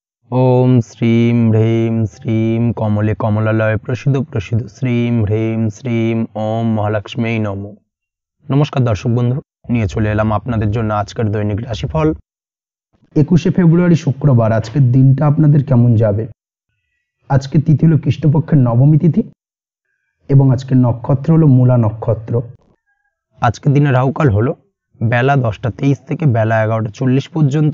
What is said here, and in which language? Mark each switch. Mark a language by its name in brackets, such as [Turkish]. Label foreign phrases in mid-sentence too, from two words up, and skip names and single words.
[Sanskrit] ओम श्रीं ह्रीं श्रीं कमले कमलालय प्रसिद्ध प्रसिद्ध श्रीं ह्रीं श्रीं ओम महालक्ष्मी नमो। [Bangla] নমস্কার দর্শক বন্ধু, নিয়ে চলে এলাম আপনাদের জন্য আজকের দৈনিক রাশিফল 21শে ফেব্রুয়ারি শুক্রবার। আজকের দিনটা আপনাদের কেমন যাবে? আজকে তিথি হলো কৃষ্ণপক্ষের নবমী তিথি এবং আজকের নক্ষত্র হলো মূলা নক্ষত্র। আজকের দিনে রাহুকাল হলো বেলা 10টা 23 থেকে বেলা 11টা 40 পর্যন্ত।